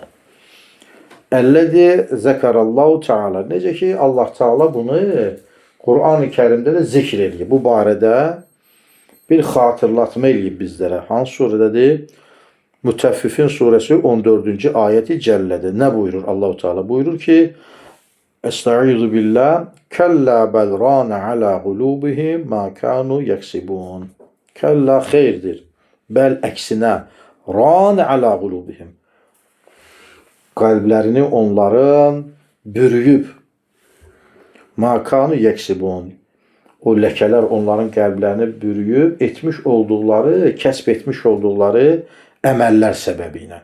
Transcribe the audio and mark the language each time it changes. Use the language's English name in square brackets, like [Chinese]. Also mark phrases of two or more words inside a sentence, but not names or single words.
[Arabic] الذي ذكره الله تعالى. [Azerbaijani] Necə ki Allah Teala bunu Quran-ı Kərimdə də zikr edir. Bu barədə bir xatırlatma eləyib bizlərə. Hansı surədədir? Mütəffifin surəsi 14-cü ayəti cəllədir. Nə buyurur Allah Teala? Buyurur ki: [Arabic] أستعيذ بالله، كلا بل ران على قلوبهم ما كانوا يكسبون. [Azerbaijani] Kella xeyirdir. [Arabic] Bəl əksinə, ران على قلوبهم. [Azerbaijani] Qəlblərini onların bürüyüb. [Arabic] ما كانوا يكسبون. [Azerbaijani] O ləkələr onların qəlblərini bürüyüb, etmiş olduqları, kəsb etmiş olduqları əməllər səbəbi ilə.